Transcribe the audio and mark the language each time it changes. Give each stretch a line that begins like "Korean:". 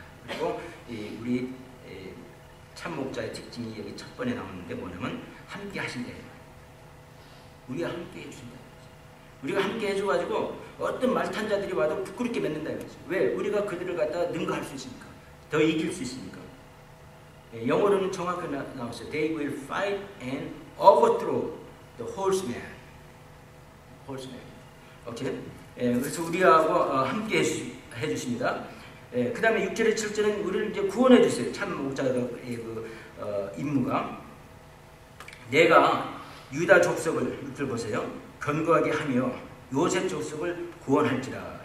Korean: 그리고 우리 참 목자의 특징이 여기 첫 번에 나오는데 뭐냐면 함께 하신다. 우리가 함께 해주신다. 우리가 함께 해줘가지고 어떤 말탄자들이 와도 부끄럽게 맺는다. 왜? 우리가 그들을 갖다가 능가할 수 있으니까. 더 이길 수 있으니까. 영어로는 정확히 나왔어요.
English: They will fight and overthrow the horseman.
Korean: 오케이? 그래서 우리하고 함께 해주십니다. 그 다음에 6절에 7절은 우리를 이제 구원해 주세요. 참 목자의 임무가. 내가 유다 족속을, 6절 보세요. 견고하게 하며 요셉 족속을 구원할지라.